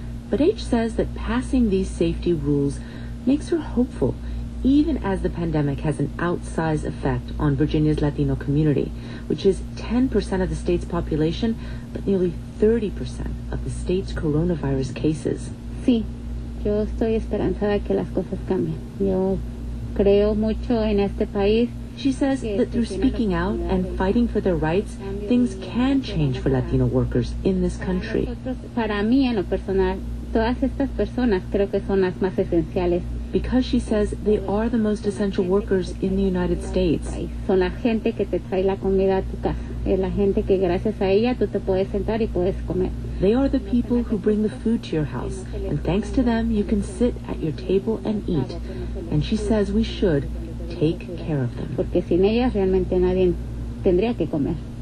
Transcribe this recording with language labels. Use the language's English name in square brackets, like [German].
[English] But H says that passing these safety rules makes her hopeful, even as the pandemic has an outsized effect on Virginia's Latino community, which is 10% of the state's population, but nearly 30% of the state's coronavirus cases. [Spanish] Sí, yo estoy esperanzada que las cosas cambien. Yo creo mucho en este país. [English] She says that through speaking out and fighting for their rights, things can change for Latino workers in this country. [Spanish] Para mí, en lo personal, todas estas personas creo que son las más esenciales. [English] Because she says they are the most essential workers in the United States. [Spanish] Son la gente que te trae la comida a tu casa. Es la gente que gracias a ella tú te puedes sentar y puedes comer. [English] They are the people who bring the food to your house, and thanks to them you can sit at your table and eat. And she says we should take care of them. [Spanish] Porque sin ellas realmente nadie tendría que comer.